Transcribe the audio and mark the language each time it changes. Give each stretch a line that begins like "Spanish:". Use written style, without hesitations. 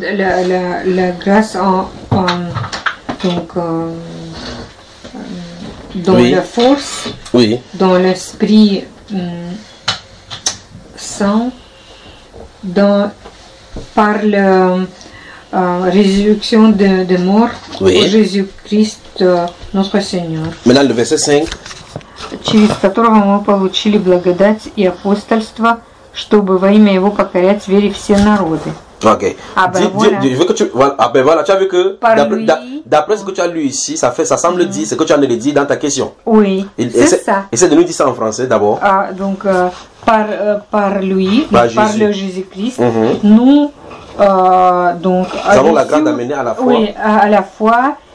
French: La grâce la force, dans l'esprit saint, par la résurrection de mort, Jésus-Christ, notre Seigneur. Maintenant, le verset 5.
Russian: Через которого мы получили благодать и апостольство, чтобы во имя Его покорять вере все народы.
French: Voilà, tu as vu que d'après ce que tu as lu ici, ça semble dire ce que tu as le dit dans ta question. Oui, c'est ça. Essaie de nous dire ça en français d'abord. Par lui, par le Jésus-Christ, nous avons la grâce d'amener à la foi,